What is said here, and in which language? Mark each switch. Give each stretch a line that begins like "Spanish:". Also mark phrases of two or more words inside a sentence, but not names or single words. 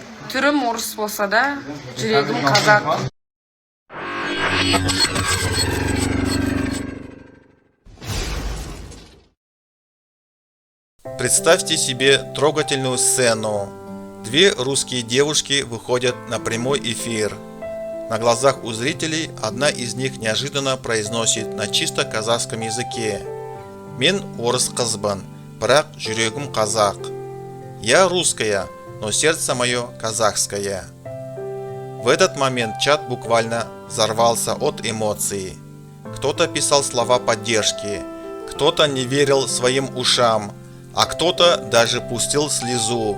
Kazakh: Түрім орыс болса да, жүрегім қазақ.
Russian: Представьте себе трогательную сцену. Две русские девушки выходят на прямой эфир. На глазах у зрителей одна из них неожиданно произносит на чисто казахском языке:
Kazakh: «Мен орыс қызбын, бірақ жүрегім казах».
Russian: «Я русская, но сердце мое казахское». В этот момент чат буквально взорвался от эмоций. Кто-то писал слова поддержки, кто-то не верил своим ушам, а кто-то даже пустил слезу.